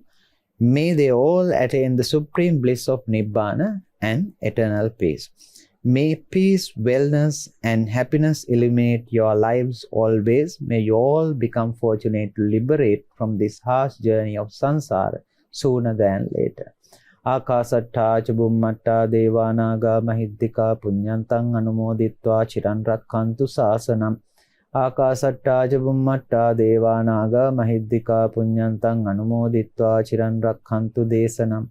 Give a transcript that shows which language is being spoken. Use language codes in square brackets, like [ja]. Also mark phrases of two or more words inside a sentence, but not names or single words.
[en] May they all attain the supreme bliss of Nibbana and eternal peace. May peace, wellness, and happiness illuminate your lives always. May you all become fortunate to liberate from this harsh journey of samsara sooner than later. [pi] Akasatta Chabummatta Devanaga Mahiddika Punyantang Anumoditva Chiran Rakkantu Sasanam. Akasatta Chabummatta Devanaga Mahiddika Punyantang Anumoditva Chiran Rakkantu Desanam.